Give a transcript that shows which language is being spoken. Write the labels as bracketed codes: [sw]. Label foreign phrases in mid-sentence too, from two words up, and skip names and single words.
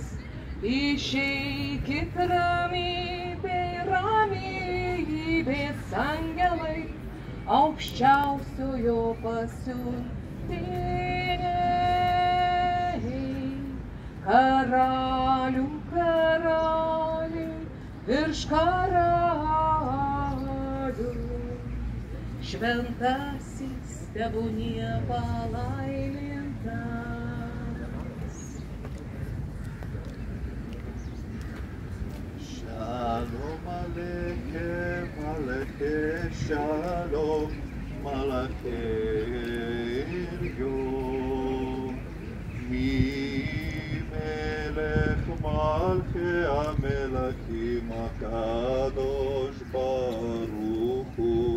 [lt] Išeikit ramybei, ramybės angelai, aukščiausiojo pasiuntiniai, karalių karaliai, virš karalių, šventasis tebūnie palaimintas. [he] שלום עליכם, עליכם שלום, מלאכי עליון. מלך מלכי המלכים הקדוש ברוך הוא.